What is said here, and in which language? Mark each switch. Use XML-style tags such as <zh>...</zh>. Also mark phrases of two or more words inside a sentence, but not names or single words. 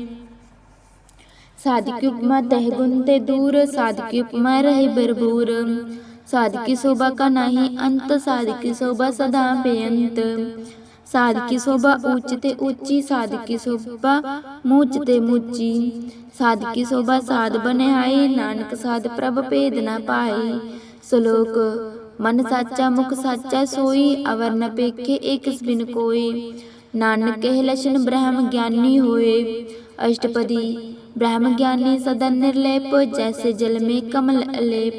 <pa>ਸਾਧ ਕੀ ਉਪਮਾ ਤਹ ਗੁਣ ਤੇ ਦੂਰ, ਸਾਧ ਕੀ ਉਪਮਾ ਰਹੇ ਭਰਪੂਰ। ਸਾਧ ਕੀ ਸ਼ੋਭਾ ਕਾ ਨਾਹੀ ਅੰਤ, ਸਾਧ ਕੀ ਸ਼ੋਭਾ ਸਦਾ ਬੇਅੰਤ। ਸਾਧ ਕੀ ਸ਼ੋਭਾ ਊਂਚ ਤੇ ਊਂਚੀ, ਸਾਧ ਕੀ ਸ਼ੋਭਾ ਮੂਚ ਤੇ ਮੂਚੀ। ਸਾਧ ਕੀ ਸ਼ੋਭਾ ਸਾਧ ਬਨੇ ਆਏ, ਨਾਨਕ ਸਾਧ ਪ੍ਰਭ ਭੇਦ ਨ ਪਾਏ। ਸ਼ਲੋਕ ਮਨ ਸਾਚਾ ਮੁਖ ਸਾਚਾ ਸੋਈ, ਅਵਰ ਨ ਪੇਖੇ ਏਕ ਬਿਨ ਕੋਈ। ਨਾਨਕ ਕਹ ਲਕਸ਼ਣ ਬ੍ਰਹਮ ਗਿਆਨੀ ਹੋਏ। ਅਸ਼ਟਪਦੀ ਬ੍ਰਹਮ ਗਿਆਨੀ ਸਦਾ ਨਿਰਲੇਪ, ਜੈਸੇ ਜਲ ਮੇਂ ਕਮਲ ਅਲੇਪ।</pa>